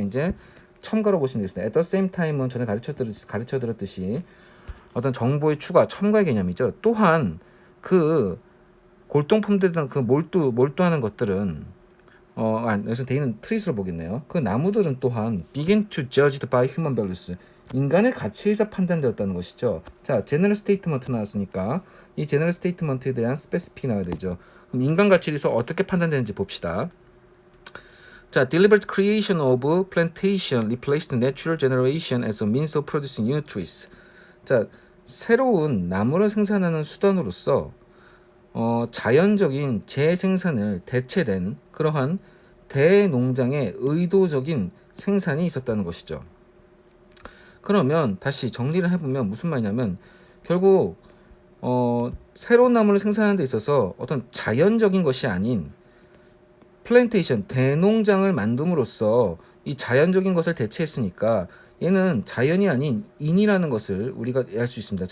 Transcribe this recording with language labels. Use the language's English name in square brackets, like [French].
[Korean] 이제 첨가로 보시면 되겠습니다. [English] at the same time [Korean] 은 전에 가르쳐드렸듯이 어떤 정보의 추가, 첨가의 개념이죠. 또한 그 골동품들이나 그 몰두하는 것들은 여기서 대인은 트릿으로 보겠네요. 그 나무들은 또한 [English] begin to judged by human values. [Korean] 인간의 가치에서 판단되었다는 것이죠. 자, 제너럴 스테이트먼트 나왔으니까 이 제너럴 스테이트먼트에 대한 스페시픽이 나와야 되죠. 그럼 인간 가치에서 어떻게 판단되는지 봅시다. [English] 자, deliberate creation of plantation replaced natural generation as a means of producing new trees. [Korean] 자, 새로운 나무를 생산하는 수단으로서 자연적인 재생산을 대체된 그러한 대농장의 의도적인 생산이 있었다는 것이죠. 그러면 다시 정리를 해보면 무슨 말이냐면 결국 새로운 나무를 생산하는 데 있어서 어떤 자연적인 것이 아닌 플랜테이션, 대농장을 만듦으로써 이 자연적인 것을 대체했으니까 얘는 자연이 아닌 인이라는 것을 우리가 알 수 있습니다.